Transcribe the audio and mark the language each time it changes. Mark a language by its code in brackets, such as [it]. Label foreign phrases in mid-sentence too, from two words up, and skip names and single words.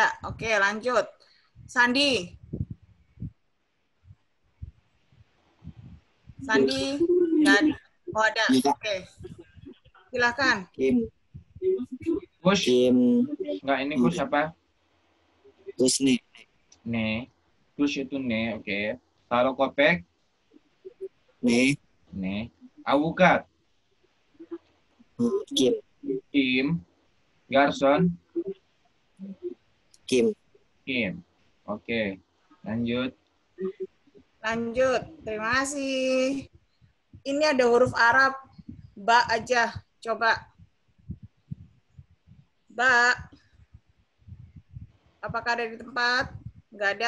[id] Oke, lanjut. Sandi. Sandi. Nggak ada. Oh, ada. Oke. Silakan. Push. Enggak, ini push apa? Push nih. Ne. Push itu Ne, oke. Kalau kopek? Nih. [tr] Ne. Avukat? [id] Kim. [tr] Kim. Garson? [id] Kim. Kim. Oke. Lanjut. Lanjut. Terima kasih. Ini ada huruf Arab. Ba aja. Coba. Ba. Apakah ada di tempat? Nggak ada.